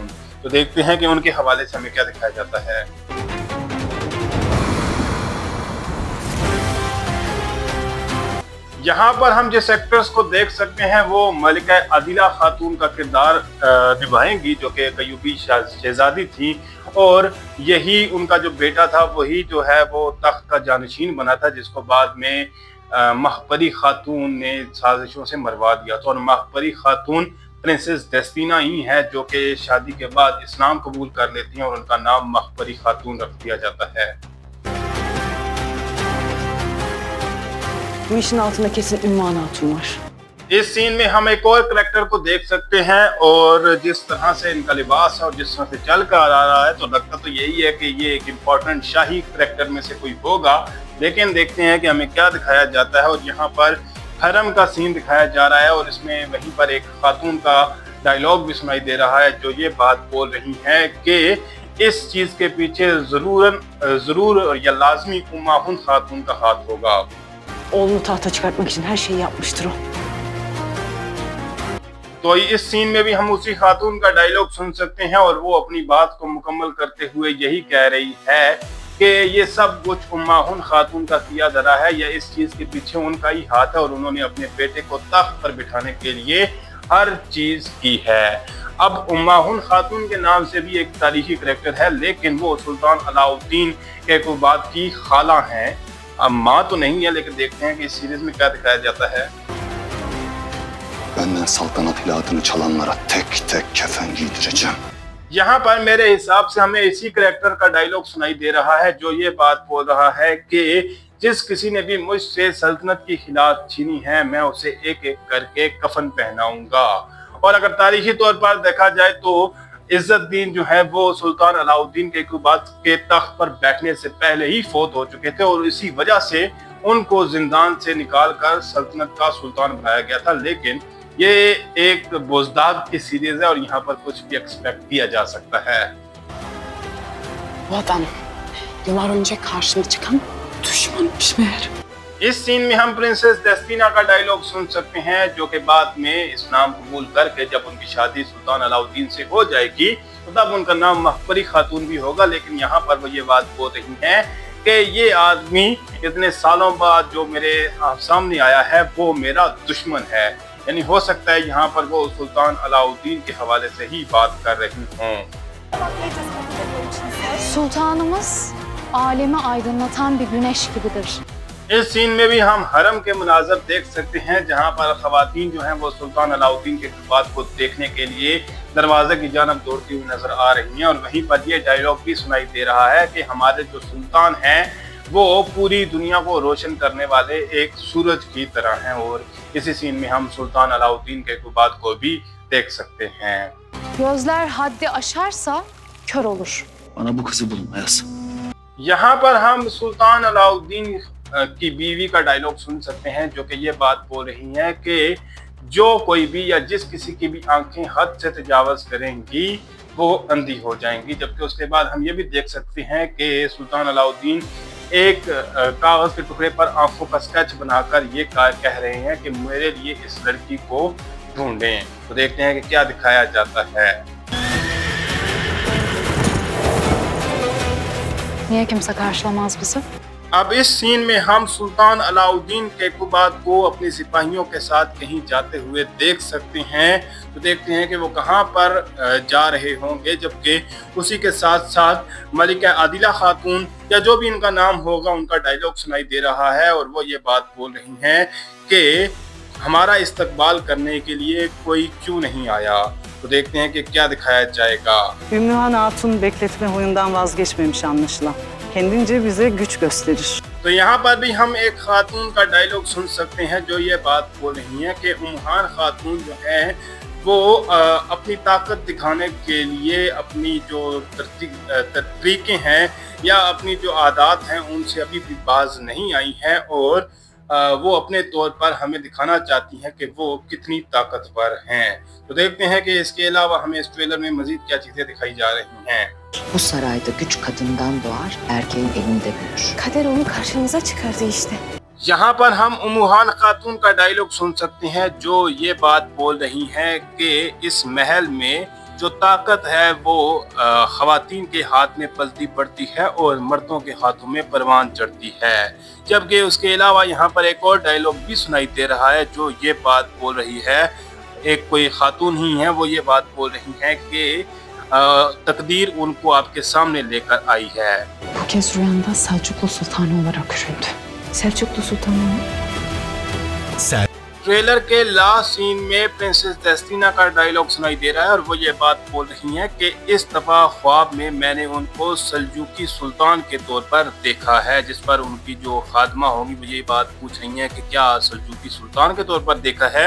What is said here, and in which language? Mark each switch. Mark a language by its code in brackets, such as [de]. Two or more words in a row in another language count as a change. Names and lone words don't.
[ur] تو دیکھتے ہیں کہ ان کے حوالے سے ہمیں کیا دکھایا جاتا ہے۔ یہاں پر ہم جس ایکٹریس کو دیکھ سکتے ہیں وہ ملکہ عادلہ خاتون کا کردار نبھائیں گی، جو کہ ایک ایوبی شہزادی تھی، اور یہی ان کا جو بیٹا تھا وہی جو ہے وہ تخت کا جانشین بنا تھا، جس کو بعد میں مہپری خاتون نے سازشوں سے مروا دیا تھا. اور مہپری خاتون پرنسس ڈیسٹینا ہی ہے، جو کہ شادی کے بعد اسلام قبول کر لیتی ہیں اور ان کا نام مہپری خاتون رکھ دیا جاتا ہے. [tr] Bu işin altında kesin Ümmühan Hatun var. [ur] اس سین میں ہم ایک اور کریکٹر کو دیکھ سکتے ہیں، اور جس طرح سے ان کا لباس ہے اور جس طرح سے چل کر آ رہا ہے تو لگتا تو یہی ہے کہ یہ ایک امپورٹنٹ شاہی کریکٹر میں سے کوئی ہوگا. لیکن دیکھتے ہیں کہ ہمیں کیا دکھایا جاتا ہے۔ اور یہاں پر حرم کا سین دکھایا جا رہا ہے، اور اس میں وہیں پر ایک خاتون کا ڈائیلاگ بھی سنائی دے رہا ہے، جو یہ بات بول رہی ہے کہ اس چیز کے پیچھے ضرور یا لازمی اماہن خاتون کا ہاتھ ہوگا. [tr] Oğlunu tahta çıkartmak için her şeyi yapmıştır o. [ur] تو اس سین میں بھی ہم اسی خاتون کا ڈائیلاگ سن سکتے ہیں، اور وہ اپنی بات کو مکمل کرتے ہوئے یہی کہہ رہی ہے کہ یہ سب کچھ اماہن خاتون کا کیا دھرا ہے، یا اس چیز کے پیچھے ان کا ہی ہاتھ ہے، اور انہوں نے اپنے بیٹے کو تخت پر بٹھانے کے لیے ہر چیز کی ہے. اب اماہن خاتون کے نام سے بھی ایک تاریخی کریکٹر ہے، لیکن وہ سلطان علاؤالدین کیقباد کی خالہ ہیں. اب ماں تو نہیں ہے، لیکن دیکھتے ہیں کہ اس سیریز میں کیا دکھایا جاتا ہے. [tr] Benden saltanat ilahını çalanlara tek tek kefen giydireceğim. [ur] یہاں پر میرے حساب سے ہمیں اسی کریکٹر کا ڈائیلاگ سنائی دے رہا ہے، جو یہ بات بول رہا ہے کہ جس کسی نے بھی مجھ سے سلطنت کی خلاف چھینی ہے، میں اسے ایک ایک کر کے کفن پہناؤں گا. اور اگر تاریخی طور پر دیکھا جائے تو عزالدین جو ہے وہ سلطان علاؤالدین کیقباد کے تخت پر بیٹھنے سے پہلے ہی فوت ہو چکے تھے، اور اسی وجہ سے ان کو زندان سے نکال کر سلطنت کا سلطان بنایا گیا تھا. لیکن یہ ایک بوزداغ کی سیریز ہے، اور یہاں پر کچھ بھی ایکسپیکٹ کیا جا سکتا ہے. [tr] Bu adam yıllar önce karşıma çıkan düşmanmış meğer. [ur] اس سین میں ہم پرنسس ڈیسٹینا کا ڈائیلاگ سن سکتے ہیں، جو کہ بعد میں اسلام قبول کر کے جب ان کی شادی سلطان علاؤالدین سے ہو جائے گی تو تب ان کا نام مہپری خاتون بھی ہوگا. لیکن یہاں پر وہ یہ بات بول رہی ہیں کہ یہ آدمی اتنے سالوں بعد جو میرے سامنے آیا ہے وہ میرا دشمن ہے. یعنی ہو سکتا ہے یہاں پر وہ سلطان علاؤالدین کے حوالے سے ہی بات کر رہی ہوں. [tr] Sultanımız alemi aydınlatan bir güneş gibidir. [ur] اس سین میں بھی ہم حرم کے مناظر دیکھ سکتے ہیں، جہاں پر خواتین جو ہیں وہ سلطان علاؤالدین کے خطبات کو دیکھنے کے لیے دروازے کی جانب دوڑتی ہوئی نظر آ رہی ہیں. اور وہیں پر یہ ڈائیلاگ بھی سنائی دے رہا ہے کہ ہمارے جو سلطان ہیں وہ پوری دنیا کو روشن کرنے والے ایک سورج کی طرح ہیں. اور اسی سین میں ہم سلطان علاؤالدین کے خطبات کو بھی دیکھ سکتے ہیں. [tr] Gözler haddi aşarsa kör olur. Bana bu kızı bulma yaz. [ur] یہاں پر ہم سلطان علاؤالدین کی بیوی کا ڈائیلاگ سن سکتے ہیں، جو کہ یہ بات بول رہی ہیں کہ جو کوئی بھی یا جس کسی کی بھی آنکھیں حد سے تجاوز کریں گی وہ اندھی ہو جائیں گی. جبکہ اس کے بعد ہم یہ بھی دیکھ سکتے ہیں کہ سلطان علاؤالدین ایک کاغذ کے ٹکڑے پر آنکھوں کا اسکیچ بنا کر یہ کہہ رہے ہیں کہ میرے لیے اس لڑکی کو ڈھونڈیں. تو دیکھتے ہیں کہ کیا دکھایا جاتا ہے. [tr] Niye kimse karşılamaz bizi? [ur] اب اس سین میں ہم سلطان علاؤالدین کیقباد کو اپنے سپاہیوں کے ساتھ کہیں جاتے ہوئے دیکھ سکتے ہیں. تو دیکھتے ہیں کہ وہ کہاں پر جا رہے ہوں گے. جبکہ اسی کے ساتھ ساتھ ملکہ عادلہ خاتون یا جو بھی ان کا نام ہوگا ان کا ڈائیلاگ سنائی دے رہا ہے، اور وہ یہ بات بول رہی ہیں کہ ہمارا استقبال کرنے کے لیے کوئی کیوں نہیں آیا. تو دیکھتے ہیں کہ کیا دکھایا جائے گا. [tr] Ümmühan Hatun bekletme huyundan vazgeçmemiş anlaşılan. Kendince bize güç gösterir. [ur] تو یہاں پر بھی ہم ایک خاتون کا ڈائیلاگ سن سکتے ہیں، جو یہ بات بول رہی ہیں کہ امہان خاتون جو ہے وہ اپنی طاقت دکھانے کے لیے اپنی جو طریقے ہیں یا اپنی جو عادت ہیں ان سے ابھی بھی باز نہیں آئی ہیں اور وہ اپنے طور پر ہمیں دکھانا چاہتی ہیں کہ وہ کتنی طاقتور ہیں. تو دیکھتے ہیں کہ اس کے علاوہ ہمیں اس ٹریلر میں مزید کیا چیزیں دکھائی جا رہی ہیں. [tr] Bu sarayda güç kadından doğar, erkeğin elinde büyür. Kader onu karşınıza çıkardı işte. [ur] یہاں پر ہم امہان خاتون کا ڈائیلاگ سن سکتے ہیں جو یہ بات بول رہی ہیں کہ اس محل میں جو طاقت ہے وہ خواتین کے ہاتھ میں پلتی پڑتی ہے اور مردوں کے ہاتھوں میں پروان چڑھتی ہے. جبکہ اس کے علاوہ یہاں پر ایک اور ڈائیلاگ بھی سنائی دے رہا ہے جو یہ بات بول رہی ہے، ایک کوئی خاتون ہی ہے وہ یہ بات بول رہی ہے کہ تقدیر ان کو آپ کے سامنے لے کر آئی ہے. [tr] Bu kez rüyanda Selçuklu Sultanı olarak göründü. Selçuklu Sultanı mı? [ur] ٹریلر کے [en] last scene [ur] میں پرنسس ڈیسٹینا کا ڈائیلاگ سنائی دے رہا ہے اور وہ یہ بات بول رہی ہیں کہ اس دفعہ خواب میں میں نے ان کو سلجوقی سلطان کے طور پر دیکھا ہے، جس پر ان کی جو خادمہ ہوں گی وہ یہ بات پوچھ رہی ہیں کہ کیا سلجوقی سلطان کے طور پر دیکھا ہے.